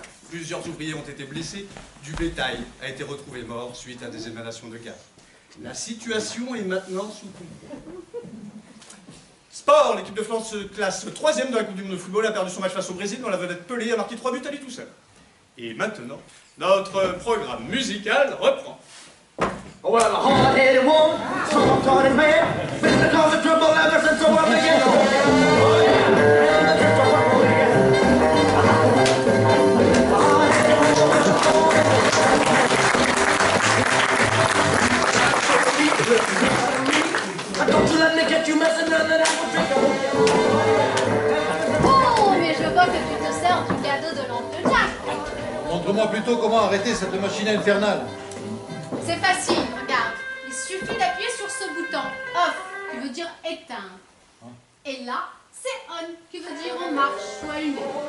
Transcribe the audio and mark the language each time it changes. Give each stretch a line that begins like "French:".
French: Plusieurs ouvriers ont été blessés, du bétail a été retrouvé mort suite à des émanations de gaz. La situation est maintenant sous contrôle. Sport, l'équipe de France se classe 3e de la Coupe du Monde de football, a perdu son match face au Brésil, dont la vedette Pelé a marqué 3 buts à lui tout seul. Et maintenant, notre programme musical reprend.
English: Well, a hard-headed woman, soft-hearted man, been the cause of trouble ever since the world began. Don't you let me get you messing none that I will drink.
French: Oh, mais je vois que tu te sers du cadeau de l'oncle Jack. Montre-moi plutôt comment arrêter cette machine infernale. C'est facile, regarde. Il suffit d'appuyer sur ce bouton. Off, qui veut dire éteindre. Et là, c'est on, qui veut dire en marche ou allumé.